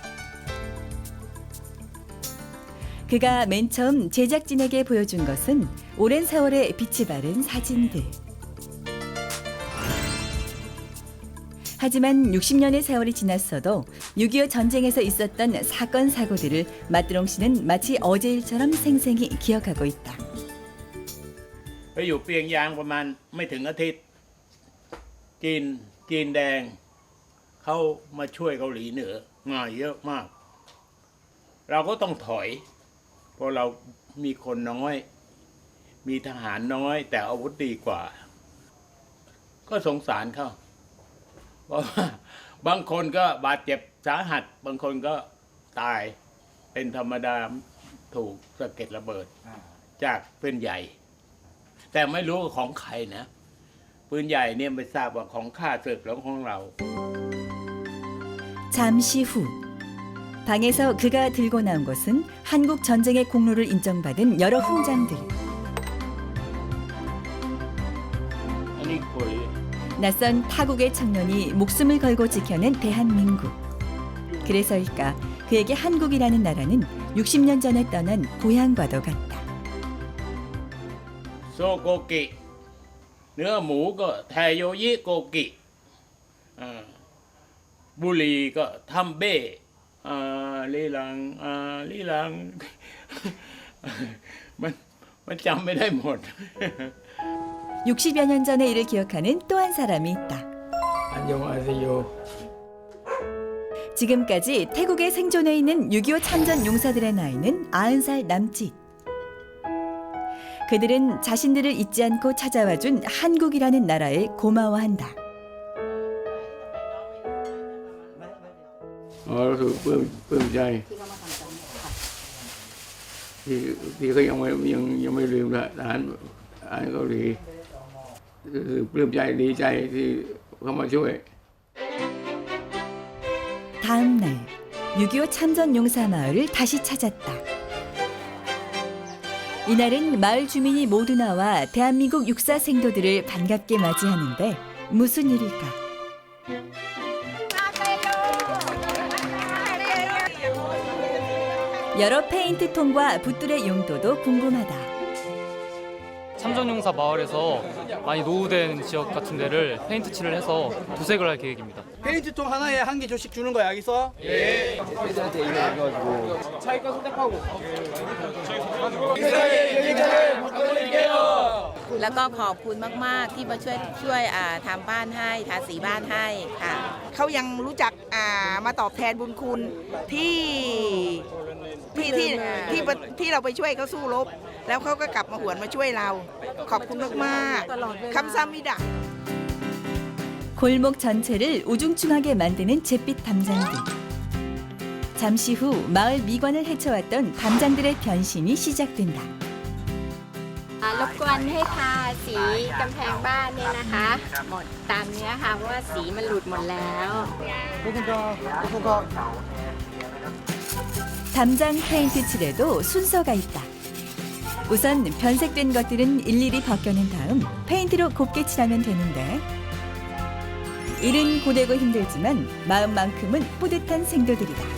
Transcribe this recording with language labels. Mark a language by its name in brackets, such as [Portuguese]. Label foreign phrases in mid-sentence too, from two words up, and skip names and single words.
[Korean] 그가 맨 처음 제작진에게 보여준 것은 오랜 세월에 빛이 바른 사진들. 하지만 60년의 세월이 지났어도 6.25 전쟁에서 있었던 사건 사고들을 마트롱 씨는 마치 어제 일처럼 생생히 기억하고 있다. [Thai] ไปอยู่เปียงยางประมาณไม่ถึงอาทิตย์จีนแดงเขามาช่วยเกาหลีเหนือมาเยอะ มาก เราก็ต้องถอยเพราะเรามีคนน้อยมีทหารน้อยแต่อาวุธดีกว่า ก็สงสารเขาเพราะว่าบางคนก็บาดเจ็บสาหัสบางคนก็ตายเป็นธรรมดาถูกสะเก็ดระเบิดจากปืนใหญ่แต่ไม่รู้ของใครนะปืนใหญ่เนี่ยไม่ทราบว่าของข้าศึกหรือของเรา [Korean] 잠시 후 방에서 그가 들고 나온 것은 한국 전쟁의 공로를 인정받은 여러 훈장들. [Thai] อันนี้คุย [Korean] 낯선 타국의 청년이 목숨을 걸고 지켜낸 대한민국. 그래서일까 그에게 한국이라는 나라는 60년 전에 떠난 고향과도 같다. [Thai] โซโกกิเนื้อหมูก็ไทโยยิโกกิบุหรี่ก็ทำเบ้ลีลัง มันจำไม่ได้หมด [Korean] 60여 년 전의 일을 기억하는 또 한 사람이 있다. 안녕하세요. 지금까지 태국에 생존해 있는 6.25 참전 용사들의 나이는 90살 남짓. 그들은 자신들을 잊지 않고 찾아와준 한국이라는 나라에 고마워한다. [Thai] รู้สึกปลื้มใจที่เขายังไม่ลืมทหารเกาหลีคือปลื้มใจดีใจที่เขามาช่วย [Korean] 다음 날 6.25 참전 용사 마을을 다시 찾았다. 이날은 마을 주민이 모두 나와 대한민국 육사 생도들을 반갑게 맞이하는데 무슨 일일까? 여러 페인트 통과 붓들의 용도도 궁금하다. 참전용사 마을에서 많이 노후된 지역 같은 데를 페인트 칠을 해서 도색을 할 계획입니다. 페인트통 하나에 한 개 조씩 주는 거야, 알겠어? 예. 애들한테 얘기해가지고 자기 거 선택하고. [Thai] แล้วก็ขอบคุณมากๆที่มาช่วยทำบ้านให้ทาสีบ้านให้ค่ะเขายังรู้จักมาตอบแทนบุญคุณที่เราไปช่วยเขาสู้รบแล้วเขาก็กลับมาหวนมาช่วยเราขอบคุณมากๆคำซ้ำมิดะ [Korean] 골목 전체를 우중충하게 만드는 잿빛 담장들. 잠시 후 마을 미관을 헤쳐왔던 담장들의 변신이 시작된다. [Thai] รบกวนให้ทาสีกำแพงบ้านเนี่ยนะคะหมดตามเนี้ยค่ะเพราะว่าสีมันหลุดหมดแล้ว [Korean] 담장 페인트 칠에도 순서가 있다. 우선 변색된 것들은 일일이 벗겨낸 다음 페인트로 곱게 칠하면 되는데 일은 고되고 힘들지만 마음만큼은 뿌듯한 생도들이다.